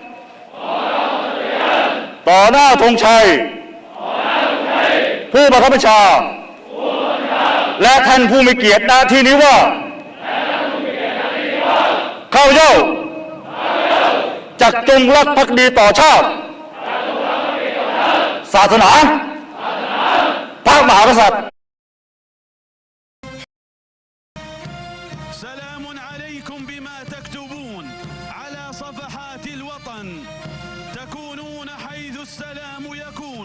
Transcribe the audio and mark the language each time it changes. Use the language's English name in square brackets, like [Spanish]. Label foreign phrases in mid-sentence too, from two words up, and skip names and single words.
[Thai] ต่อหน้าธงชัยผู้บังคับบัญชาและท่านผู้มีเกียรติหน้าที่นี้ว่าข้าพเจ้าจักจงรักภักดีต่อชาติศาสนาพระมหากษัตริย์ [Arabic] سلام عليكم بما تكتبون على صفحات الوطن تكونون حيث السلام يكون